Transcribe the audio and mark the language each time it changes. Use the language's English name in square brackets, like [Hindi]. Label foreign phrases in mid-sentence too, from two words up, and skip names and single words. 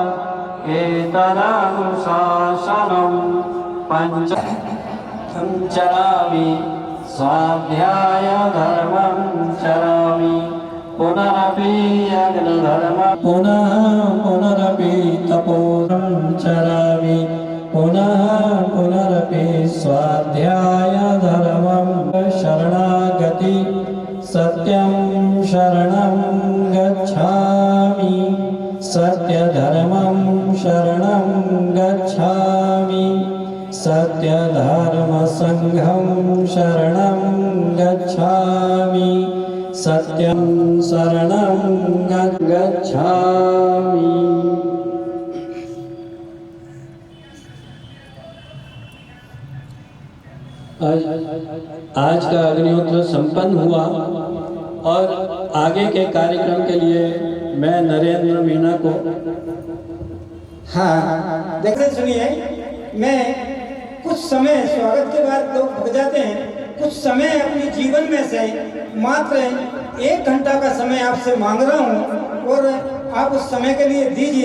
[Sanskrit] एतदनुशासनं पंचम चरामि स्वाध्याय धर्मं चरामि पुनरपि अग्निधर्म पुनरपि तपोधर्मं चरामि पुनरपि स्वाध्याय धर्मं शरणागति सत्यं शरणं गच्छामि सत्यधर्मं शरणं गच्छामि सत्यधर्मसंघं शरणं गच्छामि सत्यं शरणं गच्छामि। [Hindi] आज का अग्निहोत्र संपन्न हुआ और आगे के कार्यक्रम के लिए मैं नरेंद्र मीणा को देखते सुनिए, मैं कुछ समय स्वागत के बाद लोग भग जाते हैं, कुछ समय अपने जीवन में से मात्र 1 घंटा का समय आपसे मांग रहा हूँ और आप उस समय के लिए दीजिए।